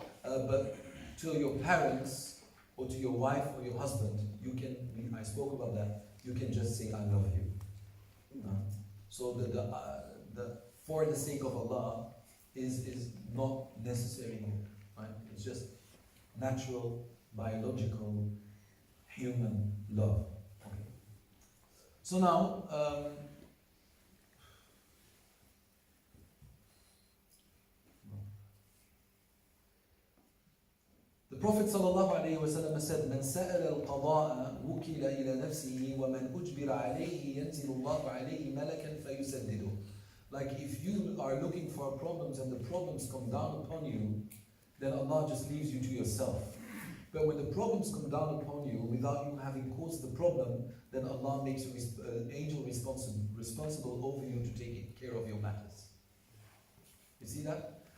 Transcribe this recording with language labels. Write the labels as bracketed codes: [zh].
[en] But to your parents, or to your wife or your husband, I spoke about that, you can just say, I love you. So the for the sake of Allah is not necessary here, right? It's just natural, biological, human love. Okay. So now, the Prophet ﷺ said, [ar] "من سأل القضاء وكل إلى نفسه ومن أجبر عليه ينزل الله عليه ملكا فيسدده." [en] Like if you are looking for problems and the problems come down upon you, then Allah just leaves you to yourself. But when the problems come down upon you without you having caused the problem, then Allah makes an angel responsible over you to take care of your matters. You see that?